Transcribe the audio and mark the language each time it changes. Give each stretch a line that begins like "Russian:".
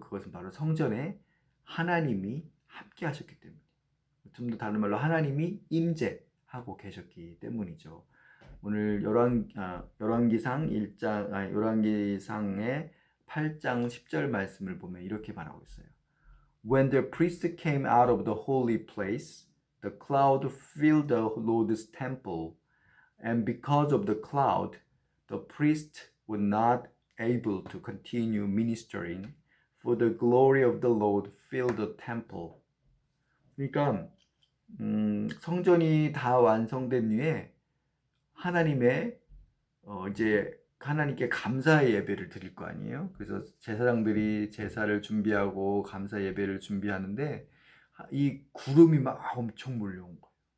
Korean: 그것은 바로 성전에 하나님이 함께 하셨기 때문이에요. 좀 더 다른 말로 하나님이 임재하고 계셨기 때문이죠. 오늘 열왕기상 1장 열왕기상의 8장 10절 말씀을 보면 이렇게 말하고 있어요.
English: When the priest came out of the holy place, the cloud filled the Lord's temple, and because of the cloud, the priest was not able to continue ministering, for the glory of the Lord filled the temple.
Korean: 그러니까 성전이 다 완성된 후에 하나님의 이제 하나님께 감사의 예배를 드릴 거 아니에요. 그래서 제사장들이 제사를 준비하고 감사 예배를 준비하는데 이 구름이 막 엄청 몰려온 거예요.